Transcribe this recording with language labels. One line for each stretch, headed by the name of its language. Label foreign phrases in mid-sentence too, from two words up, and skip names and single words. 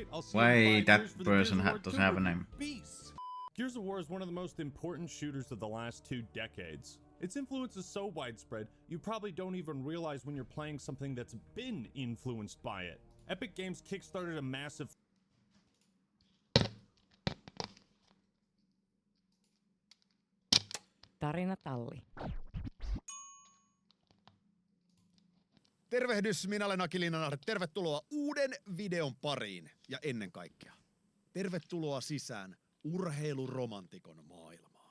English: I'll see you in 5 Why years for that the person Gears of War doesn't 2 have a review. name? Peace. Gears of War is one of the most important shooters of the last 2 decades. Its influence is so widespread, you probably don't even realize when you're playing something that's been influenced by it. Epic Games kickstarted a massive...
Finnish: Tarinatalli. Tervehdys, minä olen Aki Linnanahde. Tervetuloa uuden videon pariin. Ja ennen kaikkea, tervetuloa sisään urheiluromantikon maailmaan.